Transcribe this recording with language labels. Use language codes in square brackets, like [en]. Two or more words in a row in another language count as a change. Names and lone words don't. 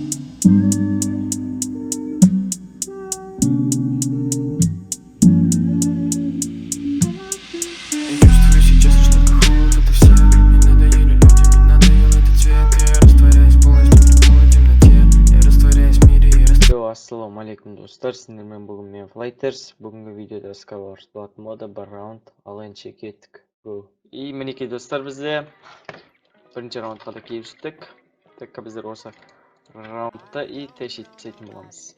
[ru] Я чувствую сейчас лишь только холод ото всех. Мне надоели люди, мне надоел этот цвет. Я растворяюсь полностью в полной темноте. Я растворяюсь в мире и [ar] السلام عليكم [kk] достар, сіздермен бүгін мен Flighters. Бүгінгі видеода Skywars болатын мода бір раунд алайынша кеттік. И мінекей достар, бізде бірінші раундқа да келіп жеттік. Так, біздер осы раундта и тәшет түсетін боламыз.